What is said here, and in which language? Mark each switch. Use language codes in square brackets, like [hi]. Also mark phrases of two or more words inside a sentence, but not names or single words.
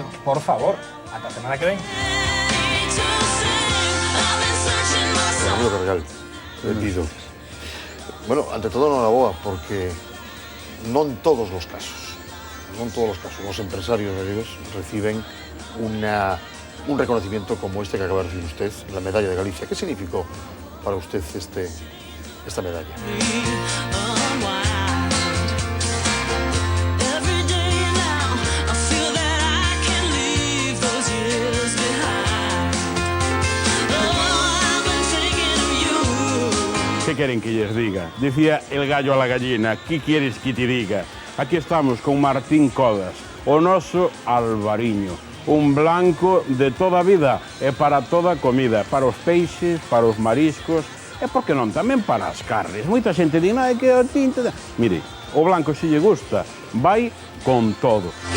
[gl] Por favor, ata a semana que ven. Amigo Cargal, pido. [es] Bueno, [gl] ante todo enhoraboa, porque non todos os casos, os empresarios galegos [es] reciben un reconocimiento como este que acaba de recibir usted, la medalla de Galicia. ¿Qué significó para usted esta medalla? ¿Qué quieren que les diga? Decía el gallo a la gallina, ¿qué quieres que te diga? [gl] Aquí estamos con Martín Codas, o noso Alvariño, un blanco de toda a vida e para toda a comida, para os peixes, para os mariscos e, por que non, tamén para as carnes. Moita xente di, é que o tinto... Mire, o blanco se lle gusta, vai con todo.